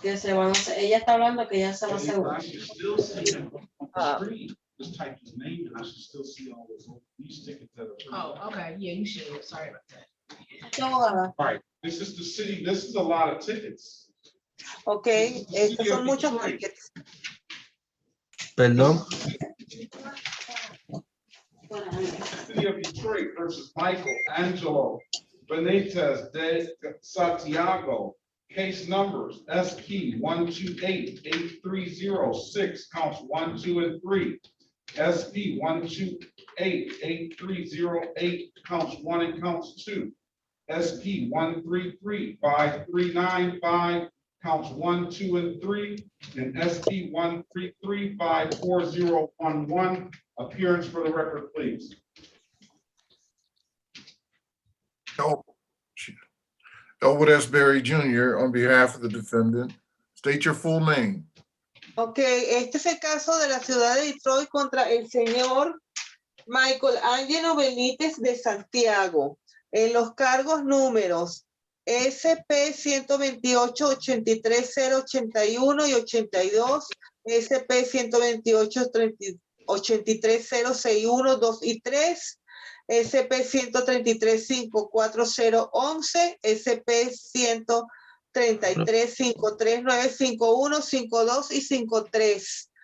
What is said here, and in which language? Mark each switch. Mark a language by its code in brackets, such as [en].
[es] Que se van a hacer, ella está hablando que ya se va a hacer. [en] I should still see him on the screen. Just type his name and I should still see all these tickets that are. Oh, okay, yeah, you should. Sorry about that. All right, this is the city. This is a lot of tickets. [es] Okay, estos son muchos tickets. Perdón. [en] City of Detroit versus Michael Angelo Benitez de Santiago. Case numbers SP 1288306 counts 1, 2, and 3. SP 1288308 counts 1 and counts 2. SP 1335395 counts 1, 2, and 3. And SP 1335411. Appearance for the record, please. Elwood S. Berry Jr. on behalf of the defendant. State your full name. [es] Ok, este es el caso de la ciudad de Detroit contra el señor Michael Angelo Benítez de Santiago. En los cargos números SP 128 83081 y 82, SP 128 83061, 2 y 3, SP 133-54011, SP 133-53951, 52 y 53.